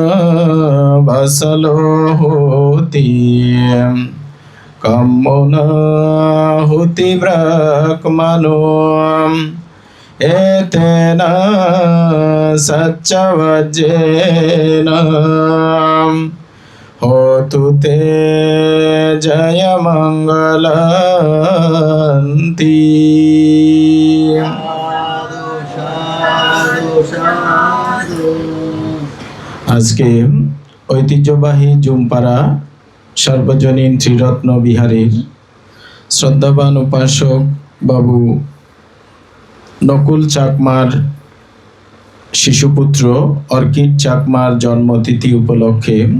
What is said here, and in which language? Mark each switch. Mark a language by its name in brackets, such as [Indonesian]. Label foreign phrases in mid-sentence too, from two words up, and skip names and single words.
[Pali] vasalohoti kammona huti brahmano etena saccavajjena hotu te jaya mangalanti। [Bangla] আজকে ঐতিহ্যবাহী জুমপাড়া সর্বজনীন ত্রিরত্ন বিহারের শ্রদ্ধাবান উপাসক বাবু নকুল চাকমার শিশুপুত্র অর্কিড চাকমার জন্মতিথি উপলক্ষে